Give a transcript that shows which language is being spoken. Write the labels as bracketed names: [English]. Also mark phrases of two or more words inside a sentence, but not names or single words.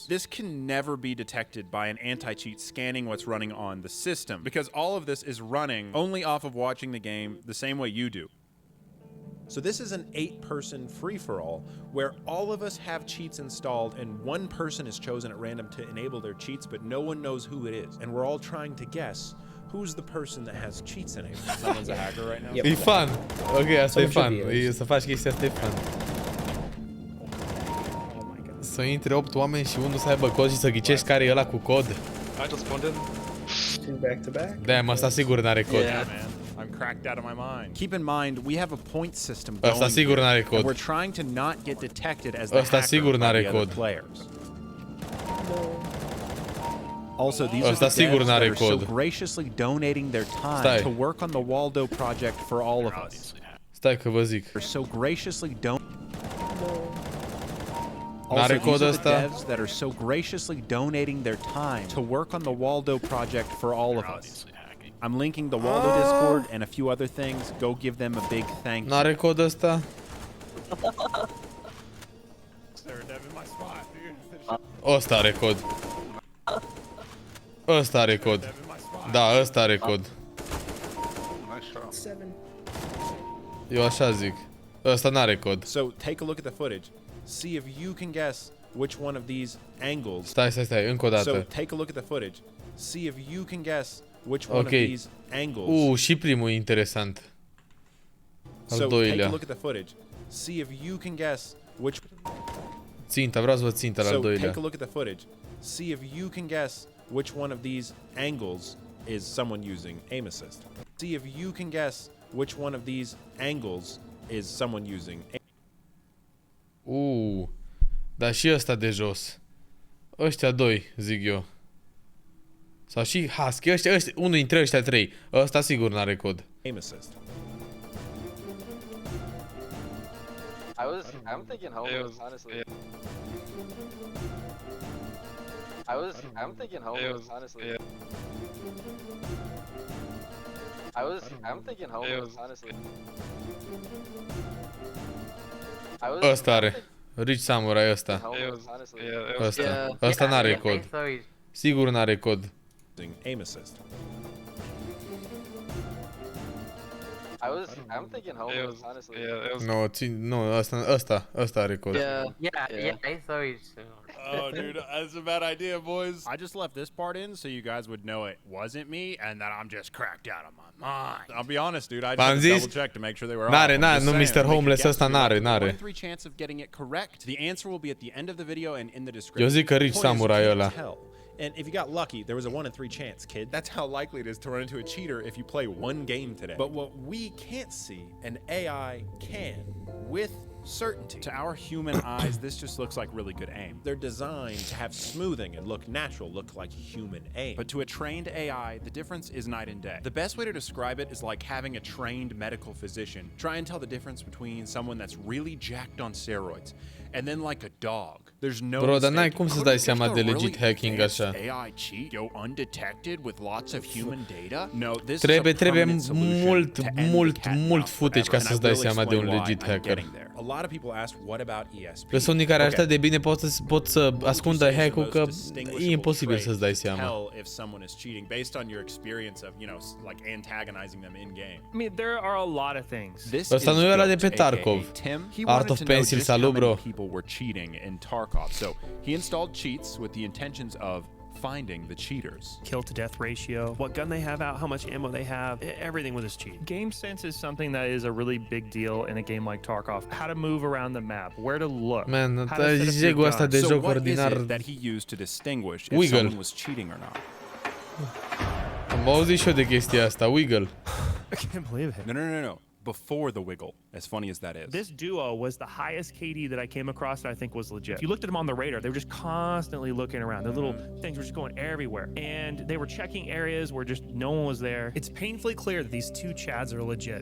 [English] This can never be detected by an anti-cheat scanning what's running on the system, because all of this is running only off of watching the game the same way you do. So this is an 8-person free-for-all where all of us have cheats installed and one person is chosen at random to enable their cheats, but no one knows who it is. And we're all trying to guess who's the person that has cheats enabled. Someone's a hacker right now. Yep. [Romanian] E fan. Ok, asta e [English] Some fan. should be, [Romanian] E, să faci chestia asta e fan. [English] Oh my god. [Romanian] Să intre 8 oameni și unul să aibă cod și să ghicești care e ăla cu cod. [English] I just spawned in. 2 back to back. [Romanian] De-aia ăsta sigur n-are cod. [English] Yeah, man. I'm cracked out of my mind. Keep in mind, we have a point system going [Romanian] Ăsta sigur [English] here, [Romanian] n-are [English] and [Romanian] cod. [English] we're trying to not get detected as the [Romanian] Ăsta [English] hacker [Romanian] sigur [English] by [Romanian] n-are [English] the other [Romanian] cod. [English] players. Also, these [Romanian] Ăsta [English] are the [Romanian] sigur [English] devs that [Romanian] n-are [English] are so [Romanian] cod. [English] graciously donating their time [Romanian] Stai. [English] to work on the Waldo project for all of us. [Romanian] Stai că vă zic. [English] They're so graciously [Romanian] N-are [English] Also, [Romanian] cod [English] these are the [Romanian] ăsta? [English] devs that are so graciously donating their time to work on the Waldo project for all of us. I'm linking the Waldo Discord and a few other things. Go give them a big thank you. [Romanian] N-are cod ăsta? Ăsta are cod. Ăsta are cod. Da, ăsta are cod. [English] Nice shot. 7. [Romanian] Eu așa zic. Ăsta n-are cod. [English] So take a look at the footage. See if you can guess which one of these angles. [Romanian] Stai, încă o [English] So [Romanian] dată. [English] take a look at the footage. See if you can guess which one [Romanian] Ok. [English] of these angles. [Romanian] Și primul e interesant. Al [English] So take a [Romanian] doilea. [English] look at the footage. See if you can guess which. [Romanian] Ținta, vreau să văd ținta la al [English] So [Romanian] doilea. [English] take a look at the footage. See if you can guess which one of these angles is someone using aim assist. See if you can guess which one of these angles is someone using. [Romanian] Dar și ăsta de jos. Ăștia doi, zic eu. Sau și Husky, ăștia, unul dintre ăștia trei. Ăsta sigur n-are cod. [English] Aim assist. I'm thinking homeless, honestly. I'm thinking homeless, honestly. I'm thinking homeless, honestly. [Romanian] Ăsta are. Rich Samurai ăsta. [English] Homeless, honestly. [Romanian] Ăsta. Ăsta n-are cod. Sigur n-are cod. [English] Aim assist. I'm thinking homeless, honestly. [Romanian] Ăsta are cod. [English] I saw you too. Oh, dude, that's a bad idea, boys. I just left this part in so you guys would know it wasn't me and that I'm just cracked out of my mind. I'll be honest, dude. I just had to double check to make sure they were off. I'm just [Romanian] nu [English] saying, [Romanian] Mr. [English] make a [Romanian] Homeless [English] guess [Romanian] ăsta [English] if you like, [Romanian] n-are. [English] 1 in 3 chance of getting it correct. The answer will be at the end of the video and in the description. [Romanian] Eu zic că Rich [English] Point is, you [Romanian] Samurai [English] can't [Romanian] ăla. [English] tell. And if you got lucky, there was a 1 in 3 chance, kid. That's how likely it is to run into a cheater if you play one game today. But what we can't see, an AI can, with certainty. To our human eyes, this just looks like really good aim. They're designed to have smoothing and look natural, look like human aim. But to a trained AI, the difference is night and day. The best way to describe it is like having a trained medical physician try and tell the difference between someone that's really jacked on steroids and then like a dog. There's no [Romanian] Bro, dar n-ai [English] mistaking. [Romanian] cum să [English] Couldn't [Romanian] dai [English] just [Romanian] seama [English] a [Romanian] de [English] really legit hacking advanced [Romanian] așa. [English] AI cheat go undetected with lots of human data? No, this [Romanian] Trebuie [English] is a permanent solution [Romanian] mult, [English] to end the [Romanian] mult, [English] cat and [Romanian] mult [English] mouse [Romanian] footage [English] forever, [Romanian] ca [English] and [Romanian] să-ți [English] I [Romanian] dai [English] will [Romanian] seama de un [English] explain why [Romanian] legit [English] I'm [Romanian] hacker. [English] getting there. A lot of people ask, what about ESP? [Romanian] Că sunt unii care [English] Okay. [Romanian] atât de bine pot să ascundă [English] What would you say is the [Romanian] hack-ul [English] most [Romanian] că [English] distinguishable [Romanian] e imposibil [English] trait [Romanian] să-ți dai [English] to [Romanian] seama. [English] tell if someone is cheating based on your experience of, like antagonizing them in game. I mean, there are a lot of things. This [Romanian] Ăsta [English] is [Romanian] nu e ăla de [English] Goat, [Romanian] pe Tarkov. [English] aka Tim. He [Romanian] Art [English] wanted [Romanian] of [English] to know [Romanian] Pencil, [English] just how [Romanian] salut, [English] many [Romanian] bro. [English] people were cheating in Tarkov. So he installed cheats with the intentions of finding the cheaters. Kill to death ratio, what gun they have out, how much ammo they have, everything with this cheat. Game sense is something that is a really big deal in a game like Tarkov. How to move around the map, where to look. [Romanian] Man, [English] how to set up your [Romanian] jegul ăsta [English] gun. [Romanian] de [English] So [Romanian] joc [English] what is [Romanian] ordinar. [English] it that he used to distinguish if Wiggle. someone was cheating or not? [Romanian] Am auzit și eu de chestia asta, [English] Wiggle. I can't believe it. No. Before the wiggle, as funny as that is. This duo was the highest KD that I came across that I think was legit. If you looked at them on the radar, they were just constantly looking around. Their little things were just going everywhere. And they were checking areas where just no one was there. It's painfully clear that these two Chads are legit.